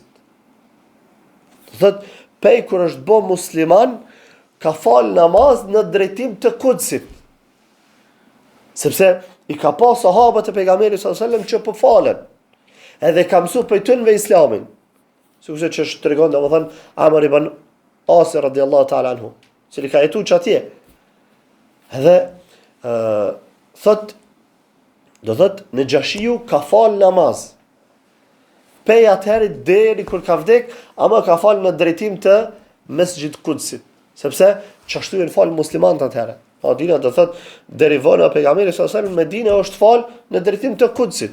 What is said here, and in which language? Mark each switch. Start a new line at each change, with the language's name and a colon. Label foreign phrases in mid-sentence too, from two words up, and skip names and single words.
Albanian: Thot, pej kur është bo musliman, ka fal namaz në drejtim të Kudsit. Sepse i ka pa sahabët e pejgamberit
Arabic: صلى الله عليه وسلم
Albanian: që po falen. Edhe ka mësu për tënve islamin. Sikurse që është tregon domethënë Amr ibn As
Arabic: رضي الله تعالى عنه,
Albanian: cili ka jetu që atje. Edhe do thot Nejashiu ka fal namaz. Pej atëherë deri kur ka vdek, ama ka fal në drejtim të Mesgjid Kudsit. Sepse çashtu janë fal muslimanët atëherë. Dina do thot derivon nga pejgamberi
Arabic: صلى الله عليه وسلم,
Albanian: Medina është fal në drejtim të Kudsit.